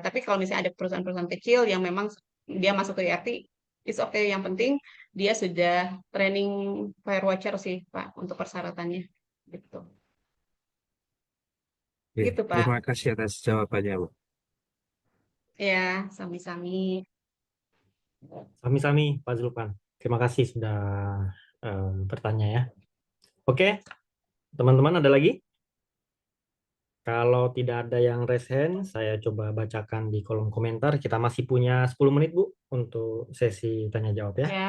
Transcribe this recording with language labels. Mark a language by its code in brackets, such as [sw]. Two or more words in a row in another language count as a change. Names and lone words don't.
[id] Tapi kalau misalnya ada perusahaan-perusahaan kecil yang memang dia masuk ke ERT, [en] it's okay. [id] Yang penting dia sudah training firewatcher sih Pak untuk persyaratannya. Gitu. Oke, Gitu Pak. terima kasih atas jawabannya, Bu. Ya, sami-sami. Sami-sami Pak Zulfan. Terima kasih sudah bertanya ya. Oke, teman-teman ada lagi? Kalau tidak ada yang [en] raise hand, [id] saya coba bacakan di kolom komentar. Kita masih punya 10 menit, Bu, untuk sesi tanya jawab ya. Ya.